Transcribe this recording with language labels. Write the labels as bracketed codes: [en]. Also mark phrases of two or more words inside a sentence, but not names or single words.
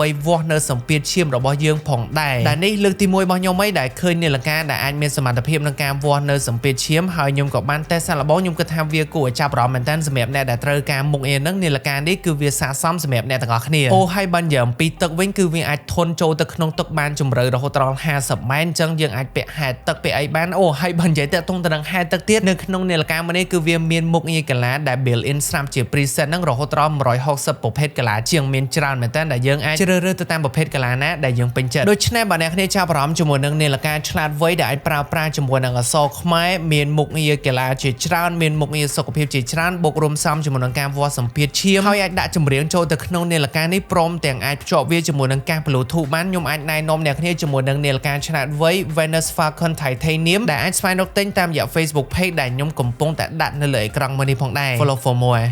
[km] វាស់នៅសម្ពាធឈាមរបស់យើងផងដែរដែលនេះលើកទី1របស់ខ្ញុំដែលឃើញនាឡិកាដែលអាចមានសមត្ថភាពក្នុងការវាស់នៅសម្ពាធឈាមហើយខ្ញុំក៏បានតេស្តសាកល្បងខ្ញុំគិតថាវាគួរឲ្យចាប់អារម្មណ៍មែនតើសម្រាប់អ្នកដែលត្រូវការមុខងារហ្នឹងនាឡិកានេះគឺវាស័ក្តិសមសម្រាប់អ្នក ទាំងអស់គ្នាអូហើយបាននិយាយអំពីទឹកវិញគឺវាអាចធន់ចូលទៅក្នុងទឹកបានជម្រៅរហូតដល់50ម៉ែត្រអញ្ចឹងយើងអាចពាក់ហែលទឹកពាក់អីបានអូហើយបាននិយាយតាក់ទងទៅនឹងហែលទឹកទៀតនៅក្នុង នាឡិកាមួយនេះគឺវាមានមុខងារកាឡាដែល [en] built in [km] ស្រាប់ជា preset ហ្នឹងរហូតដល់160ប្រភេទកាឡាជាងមានច្រើនមែនតើដែលយើងអាចជ្រើ សរើសទៅតាមប្រភេទកាឡាណាដែលយើងពេញចិត្តដូច្នេះបើអ្នកគ្នាចាប់អារម្មណ៍ជាមួយនឹងនាឡិកាឆ្លាតវៃដែលអាចប្រើប្រាស់ជាមួយនឹងអក្សរខ្មែរមានមុខងារកាឡាជាច្រើនមានមុខងារសុខភាពជាច្រើនបូករួមផ្សំជាមួយនឹងការវាស់សម្ពាធឈាមហើយអាចដាក់ចម្រៀងចូលទៅក្នុងនាឡិកានេះព្រមទាំងអាចភ្ជាប់វាជាមួយនឹងកាស Bluetooth បានខ្ញុំអាចណែនាំអ្នកគ្នាជាមួយនឹងនាឡិកាឆ្លាតវៃ Venus Falcon Titanium ដែលអាចស្វែងរកទិញតាមរយៈ Facebook Page ដែលខ្ញុំកំពុងតែដាក់នៅលើអេក្រង់មួយនេះផងដែរ [en] Follow for more